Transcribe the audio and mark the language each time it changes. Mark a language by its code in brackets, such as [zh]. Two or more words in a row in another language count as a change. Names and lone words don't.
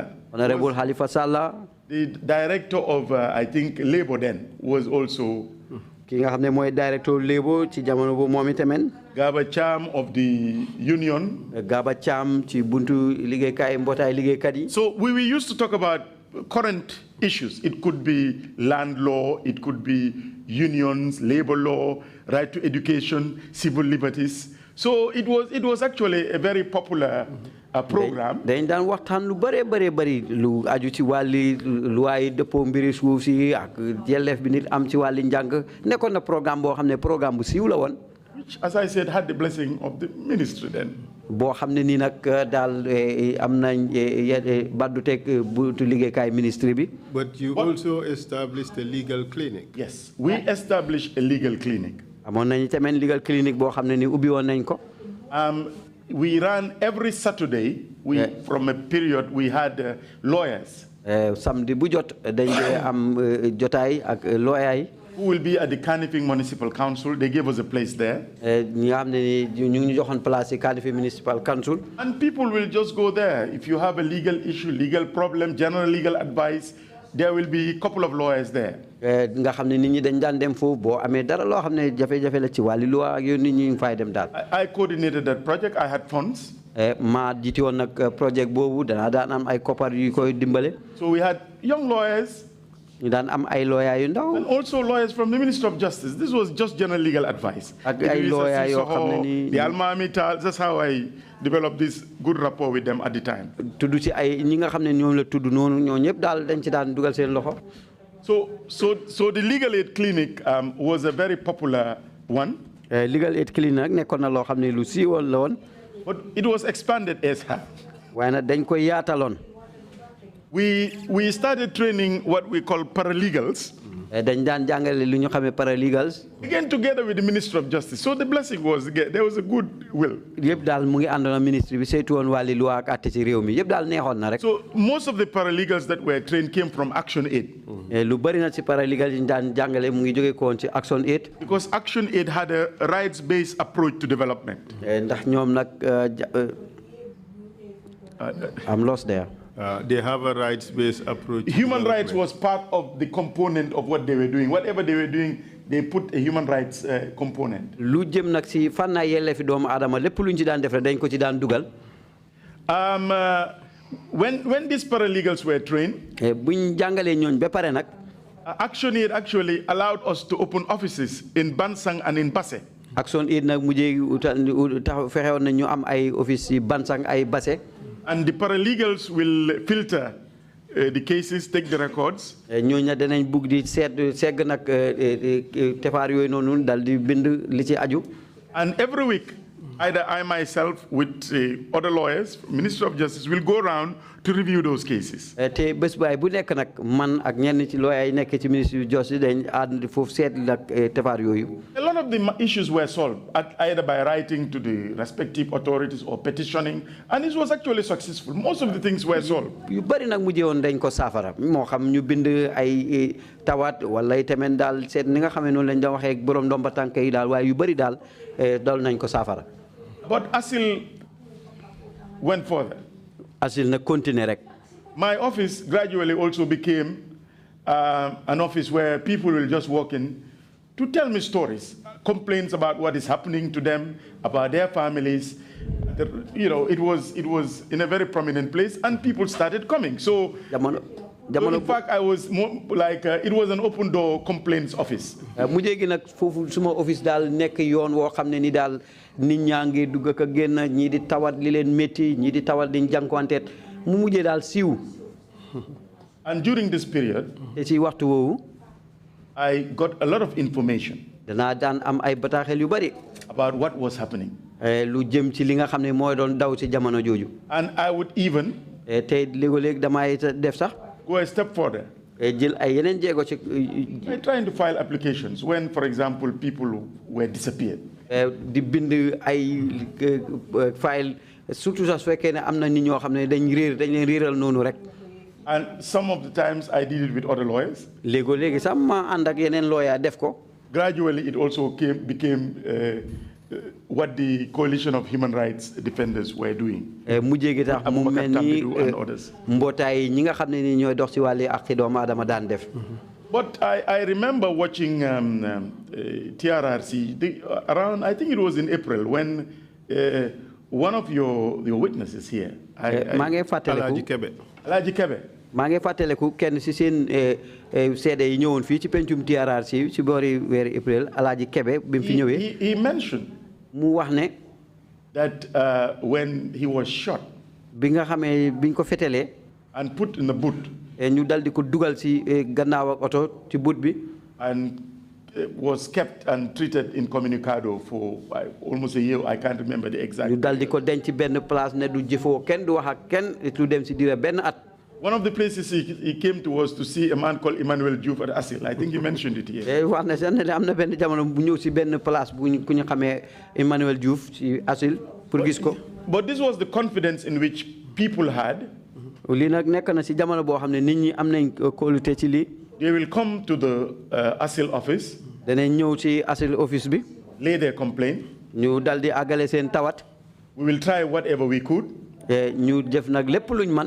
[en] Honorable Halifa Sallah. The director of, I think, Labour then was also. [wo] ki nga xam ne mooy directeur Labour ci jamono boobu moom itamit. [en] Gaba Cham of the union. [wo] Gaba Cham ci buntu liggéeykaay mbootaay liggéeykat yi. [en] So we used to talk about current issues. It could be land law, it could be unions, labor law, right to education, civil liberties. So it was actually a very popular program. [wo] dañ daan waxtaan lu bari lu aju ci wàlli luwaay dëppoo mbiri suuf si ak yelleef bi nit am ci wàlli njàng nekkoon na programme boo xam ne programme bu siiw la woon. [en] Which, as I said, had the blessing of the ministry then. [wo] boo xam ne nii nag daal am nañ baddu teg buntu liggéeykaay ministre bi. [en] But you also established a legal clinic. Yes, we established a legal clinic. [wo] amoon nañ tamit [en] legal clinic [wo] boo xam ne ni ubbi woon nañ ko. [en] We ran every Saturday. From a period we had lawyers. [wo] samedi bu jot dañ am jotaay ak lawyer yi. [en] Who will be at the Kanifing Municipal Council. They gave us a place there. [wo] ñi nga xam ne ni ñu ngi joxoon place ci Kanifing Municipal Council. [en] And people will just go there. If you have a legal issue, legal problem, general legal advice, there will be a couple of lawyers there. [wo] nga xam ne nit ñi dañ daan dem foofu boo amee dara loo xam ne jafe-jafe la ci wàllu loi ak yooyu nit ñi ngi fay dem daal. [en] I coordinated that project. I had funds. [wo] maa jiite woon nag projet boobu danaa daan am ay koppar yu koy dimbale. [en] So we had young lawyers. [wo] ñu daan am ay lawyer yu ndaw. [en] And also lawyers from the Ministry of Justice. This was just general legal advice. [wo] ak ay lawyer yoo xam ne nii. [en] The Almami Tal. That's how I developed this good rapport with them at the time. [wo] tudd ci ay ñi nga xam ne ñoom la tudd noonu ñoo ñëpp daal dañ ci daan dugal seen loxo. [en] So the legal aid clinic was a very popular one. Legal aid clinic [wo] nag nekkoon na loo xam ne lu siiwoon la woon. [en] But it was expanded as well. [wo] waaye nag dañ koy yaataloon. [en] We started training what we call paralegals. [wo] dañ daan jàngale lu ñu xamee paralegals. [en] Again together with the Ministry of Justice. So the blessing was there was a good will. [wo] yëpp daal mu ngi àndoon ministre bi saytu woon wàlli loi ak àtte ci réew mi yëpp daal neexoon na rek. [en] So most of the paralegals that were trained came from Action Aid. [wo] lu bari na ci paralegals yi ñu daan jàngale mu ngi jógee ko woon ci Action Aid. [en] Because Action Aid had a rights-based approach to development. [wo] ndax ñoom nag [en] I'm lost there. They have a rights-based approach. Human rights was part of the component of what they were doing. Whatever they were doing, they put a human rights component. [wo] lu jëm nag si fànnaa yelleefi doomu aadama lépp lu ñu ci daan def rek dañ ko ci daan dugal. [en] When these paralegals were trained, [wo] buñ jàngalee ñooñ ba pare nag. [en] Action Aid actually allowed us to open offices in Bansang and in Basse. [wo] Action Aid nag mujjee fexewoon na ñu am ay office yi Bansang ay Basse. [en] And the paralegals will filter the cases, take the records. [wo] ñooñu danañ bugg di segg nag tefaar yooyu noonu dal di bind li ci aju. [en] And every week, either I myself with other lawyers, Ministry of Justice, will go around to review those cases. [wo] te bés baay bu nekk nag man ak ñenn ci lawyer yi nekk ci Ministry of Justice dañ ànd foofu seet nag tefaar yooyu. [en] A lot of the issues were solved either by writing to the respective authorities or petitioning, and it was actually successful. Most of the things were solved. [wo] yu bari nag mujjee woon dañ ko saafara moo xam ñu bind ay tawat wala tamit daal seet ni nga xamee noonu lañ doon waxee ak borom ndomba tànk yi daal waaye yu bari daal dal nañ ko saafara. [en] But ASIL went further. [wo] ASIL nag continuer rek. [en] My office gradually also became an office where people will just walk in to tell me stories, complaints about what is happening to them, about their families. You know, it was in a very prominent place, and people started coming. So in fact, I was more like it was an open door complaints office. [wo] mujjee gi nag foofu suma office daal nekk yoon woo xam ne ni daal nit ñaa ngi dugg ak a génn ñii di tawat li leen métti ñii di tawat di jànkuwanteet mu mujjee daal siiw. [en] And during this period, [wo] te ci waxtu woowu. [en] I got a lot of information. [wo] danaa daan am ay bataaxel yu bari. [en] about what was happening. [wo] lu jëm ci li nga xam ne mooy doon daw ci jamono jooju. [en] And I would even. [wo] te léeg-léeg damay def sax. [en] go a step further. [wo] jël ay yeneen jéego ci. [en] by trying to file applications when, for example, people were disappeared. [wo] di bind ay file surtout sax su fekkee ne am na nit ñoo xam ne dañ leen réeral noonu rek. [en] And some of the times I did it with other lawyers. [wo] léegi sax ma ànd ak yeneen lawyer def ko. [en] Gradually, it also became what the coalition of human rights defenders were doing. [wo] mujjee gi tax mu mel ni mbootaay ñi nga xam ne ni ñooy dox ci wàllu àq doomu aadama daan def. [en] But I remember watching TRRC around, I think it was in April, when one of your witnesses here, Alhaji Kebe. [wo] maa ngi fàttaliku kenn si seen seede yi ñëwoon fii ci pencum TRRC ci boori weeri April Alhaji Kebe bi mu fi ñëwee. [en] He mentioned [wo] mu wax ne. [en] that when he was shot. [wo] bi nga xamee biñ ko fetelee. [en] And put in the boot. [wo] ñu dal di ko dugal ci gannaaw ak oto ci boot bi. [en] And was kept and treated incommunicado for almost a year. I can't remember the exact. [wo] ñu dal di ko denc benn place ne du jëfoo kenn du wax ak kenn lu dem ci diira benn at. [en] One of the places he came to was to see a man called Emmanuel Joof at Asil. I think you mentioned it here. [wo] wax na sax ne am na benn jamono bu ñëw ci benn place bu ku ñu xamee Emmanuel Joof ci Asil pour gis ko. [en] But this was the confidence in which people had. [wo] lii nag nekk na ci jamono boo xam ne nit ñi am nañ kóolute ci lii. [en] They will come to the Asil office. [wo] danañ ñëw ci Asil office bi. [en] Lay their complaint. [wo] ñu dal di àggale seen tawat. [en] We will try whatever we could. [wo] ñu def nag lépp luñ man.